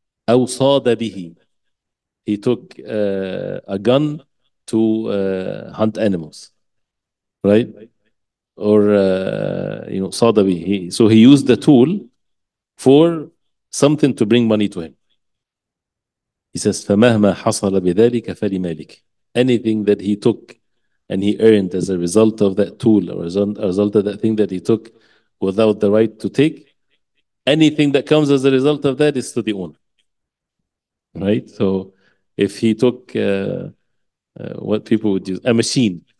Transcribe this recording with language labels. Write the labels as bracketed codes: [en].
[ar] أو صاد به. [en] He took a gun to hunt animals, right? [ar] Or صاد به. [en] So he used the tool for something to bring money to him. He says, [ar] فَمَهْمَا حَصَلَ بِذَلِكَ فَلِمَالِكِ. [en] Anything that he took and he earned as a result of that tool or as a result of that thing that he took without the right to take, anything that comes as a result of that is to the owner, right? So if he took what people would use, a machine.